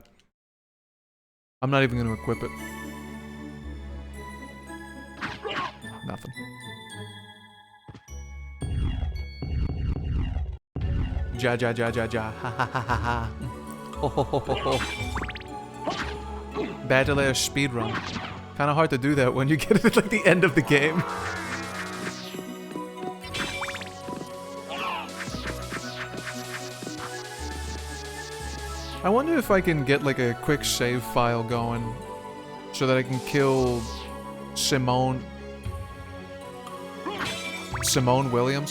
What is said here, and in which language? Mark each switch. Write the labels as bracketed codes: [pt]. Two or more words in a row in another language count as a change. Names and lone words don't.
[en] I'm not even going to equip it. Nothing. Ja ja ja ja ja. Ha ha ha ha ha. Ho ho ho ho ho. Battle Air speedrun. Kinda hard to do that when you get it at like the end of the game. I wonder if I can get like a quick save file going so that I can kill Simone Williams.